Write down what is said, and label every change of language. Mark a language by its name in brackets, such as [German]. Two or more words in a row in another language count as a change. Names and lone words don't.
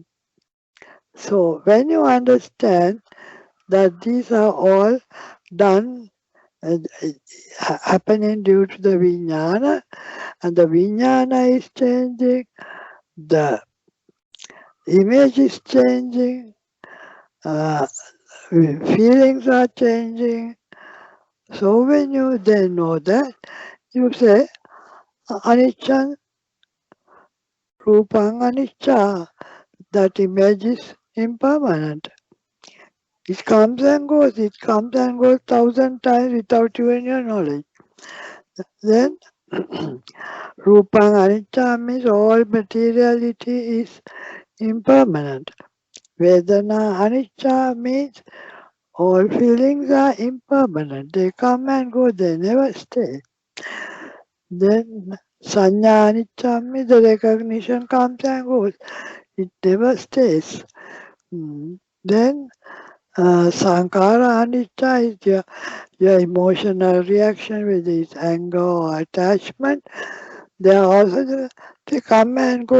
[English] So when you understand that these are all done happening due to the vijnana, and the vijnana is changing, the image is changing, uh, feelings are changing. So when you then know that, you say [Pali] anicca, rupang anicca, [English] that image is impermanent. It comes and goes 1,000 times without even your knowledge. Then [Pali] rupang anicca [English] means all materiality is impermanent. [Pali] Vedana anicca [English] means all feelings are impermanent. They come and go, they never stay. Then [Pali] sanya anicca [English] means the recognition comes and goes. It never stays. Then [Pali] Sankara anicca [English] is your emotional reaction, whether it's anger or attachment. They are also they come and go.